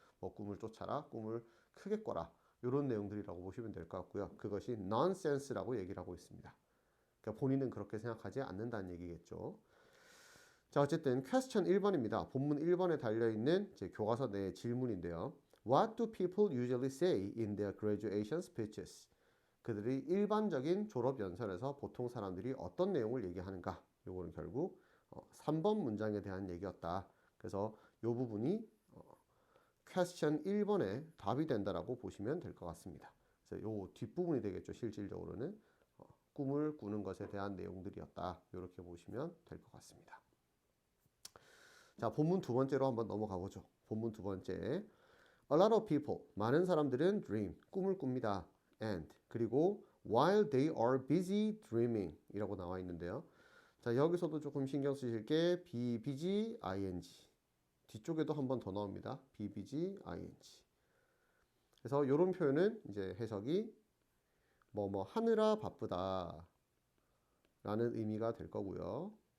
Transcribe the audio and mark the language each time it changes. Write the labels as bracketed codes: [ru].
[ko] 뭐 꿈을 쫓아라, 꿈을 크게 꿔라. 이런 내용들이라고 보시면 될 것 같고요. 그것이 nonsense라고 얘기를 하고 있습니다. 그러니까 본인은 그렇게 생각하지 않는다는 얘기겠죠. 자, 어쨌든 question 1번입니다. 본문 1번에 달려있는 제 교과서 내 질문인데요. [en] What do people usually say in their graduation speeches? [ko] 그들이 일반적인 졸업 연설에서 보통 사람들이 어떤 내용을 얘기하는가? 요거는 결국 3번 문장에 대한 얘기였다. 그래서 요 부분이 question 1번의 답이 된다라고 보시면 될 것 같습니다. 그래서 요 뒷부분이 되겠죠. 실질적으로는 꿈을 꾸는 것에 대한 내용들이었다. 이렇게 보시면 될 것 같습니다. 자, 본문 두 번째로 한번 넘어가 보죠. 본문 두 번째. [en] A lot of people, [ko] 많은 사람들은 [en] dream, [ko] 꿈을 꿉니다. [en] And, [ko] 그리고 [en] while they are busy dreaming [ko] 이라고 나와 있는데요. 자, 여기서도 조금 신경 쓰실 게 be busy, ing. 뒤쪽에도 한 번 더 나옵니다. be busy, ing. 그래서 이런 표현은 이제 해석이 뭐 하느라 바쁘다 라는 의미가 될 거고요.